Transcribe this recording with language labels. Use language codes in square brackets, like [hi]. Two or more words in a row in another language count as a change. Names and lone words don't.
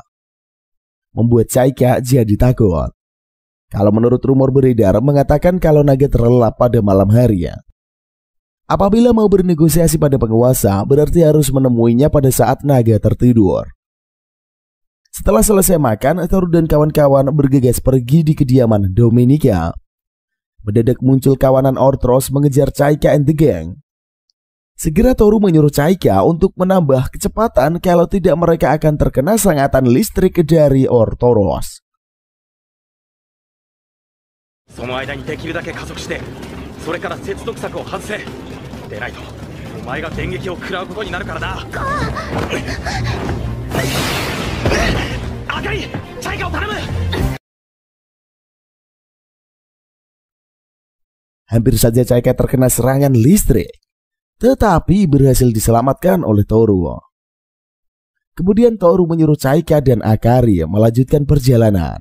[id] Membuat Chaika jadi takut. Kalau menurut rumor beredar mengatakan kalau naga terlelap pada malam hari. Apabila mau bernegosiasi pada penguasa, berarti harus menemuinya pada saat naga tertidur. Setelah selesai makan, Toru dan kawan-kawan bergegas pergi di kediaman Dominika. Mendadak muncul kawanan Orthros mengejar Chaika [en] and the gang. [id] Segera Toru menyuruh Chaika untuk menambah kecepatan, kalau tidak mereka akan terkena sengatan listrik dari Orthros. [ja] その間にできるだけ加速して、それから接続策を外せ。でないとお前が電撃を食らうことになるからな。あかり、チャイカを頼む。 [id] Hampir saja Chaika terkena serangan listrik, tetapi berhasil diselamatkan oleh Toru. Kemudian Toru menyuruh Chaika dan Akari melanjutkan perjalanan.